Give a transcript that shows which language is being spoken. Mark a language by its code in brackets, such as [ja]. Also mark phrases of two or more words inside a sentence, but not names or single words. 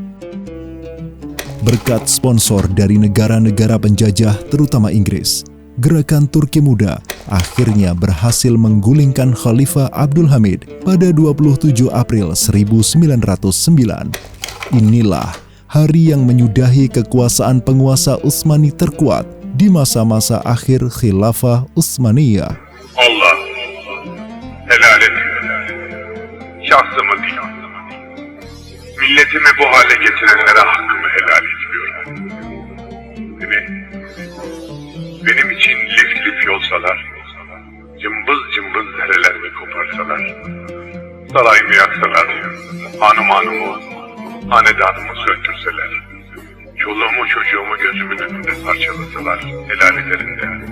[id] Berkat sponsor dari negara-negara penjajah terutama Inggris, Gerakan Turki Muda akhirnya berhasil menggulingkan Khalifah Abdul Hamid pada 27 April 1909. Inilah hari yang menyudahi kekuasaan penguasa Utsmani terkuat di masa-masa akhir Khilafah Utsmaniyah. [tr] Allah helal et. Şahsımı değil, milletimi bu hale getirenlere hakkımı helal ediyorum. Benim için lif lif yolsalar, cımbız cımbız derelerimi koparsalar, sarayımı yaksalar, hanımı, hanedanımı söndürseler, çoluğumu çocuğumu gözümün önünde parçalasalar, helal ederinde.